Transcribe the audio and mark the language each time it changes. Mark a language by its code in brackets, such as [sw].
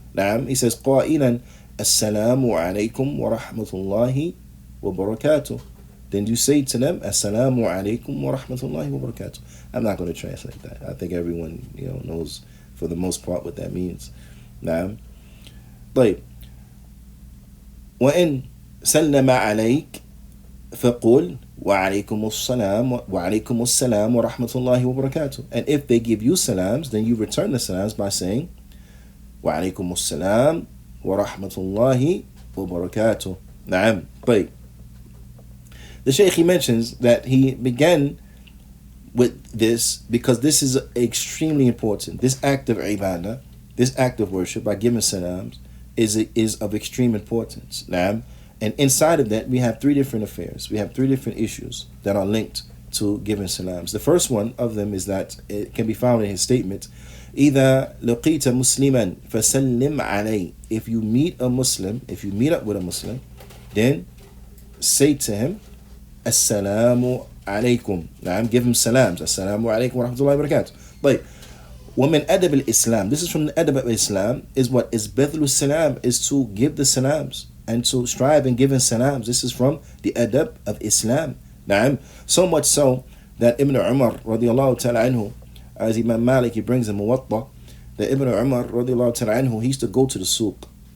[ar] Naam, [en] he says, [ar] قائلا Assalamu alaikum wa rahmatullahi wa barakatuh. [en] Then you say to them, Assalamu alaikum wa rahmatullahi wa barakatuh. I'm not going to translate that. I think everyone knows for the most part what that means. [ar] Naam. طيب. وإن سلم عليك فقل وعليكم السلام ورحمة الله وبركاته. [en] And if they give you salams, then you return the salams by saying [ar] وعليكم السلام ورحمة الله وبركاته. نعم. طيب. [en] The Shaykh, he mentions that he began with this because this is extremely important. This act of ibadah, this act of worship by giving salams is of extreme importance. Naam. And inside of that, we have three different affairs. We have three different issues that are linked to giving salams. The first one of them is that it can be found in his statement, [ar] إِذَا لَقِيتَ مُسْلِمًا فَسَلِّمْ عَلَيْهِ. [en] If you meet a Muslim, if you meet up with a Muslim, then say to him, Assalamu alaikum. Naam, give him salams. Assalamu alaikum wa rahmatullahi wa barakatuh. [ar] But وَمِنْ أَدَبِ الْإِسْلام. [en] This is from the adab of Islam, is what? Is بَذْلُ salam, is to give the salams and to strive in giving salams. This is from the adab of Islam. Naam. So much so that Ibn Umar radiallahu ta'ala anhu, as Imam Malik, he brings in Muwatta, that Ibn Umar radiallahu ta'ala anhu, he used to go to the souk.